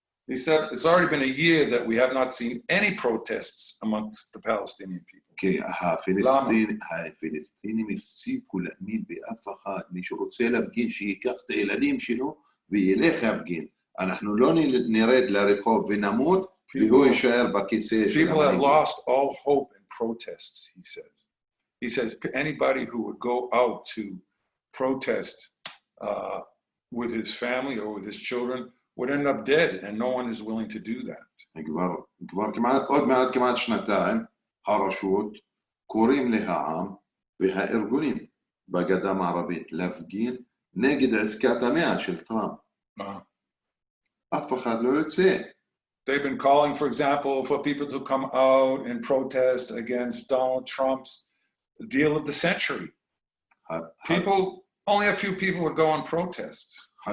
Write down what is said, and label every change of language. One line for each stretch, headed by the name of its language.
English: He said it's already been a year that we have not seen any protests amongst the Palestinian people.
Hebrew: כי הפלסטינים הפסיקו להאמין באף אחד. מי שרוצה להפגין, שייקח את הילדים שלו וילך להפגין. אנחנו לא נרד לרחוב ונמות, והוא יישאר בכיסא של המנהיגים.
English: People have lost all hope in protests, he says. He says anybody who would go out to protest with his family or with his children would end up dead, and no one is willing to do that.
Hebrew: כבר כמעט שנתיים, הרשות קוראים להעם והארגונים בגדה המערבית להפגין נגד עסקת המאה של טראמפ. אף אחד לא יוצא.
English: They've been calling, for example, for people to come out and protest against Donald Trump's deal of the century. Only a few people would go on protests.